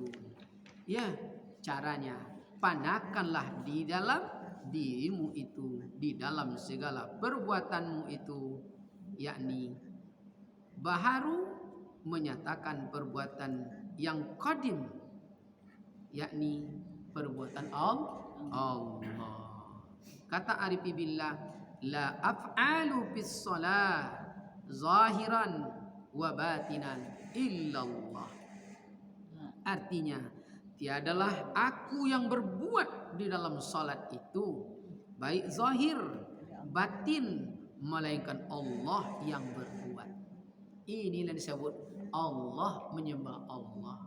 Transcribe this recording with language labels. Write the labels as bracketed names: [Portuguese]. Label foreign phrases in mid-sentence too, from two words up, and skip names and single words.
[Malay] Ya, caranya panakanlah di dalam dirimu itu, di dalam segala perbuatanmu itu, yakni baharu menyatakan perbuatan yang qadim, yakni perbuatan Allah. [Arabic] Kata عارف بالله لا أفعل بالصلاة ظاهرا وباطنا إلا الله. [Malay] Artinya tiadalah aku yang berbuat di dalam salat itu baik zahir batin melainkan Allah yang berbuat. Inilah disebut Allah menyembah Allah.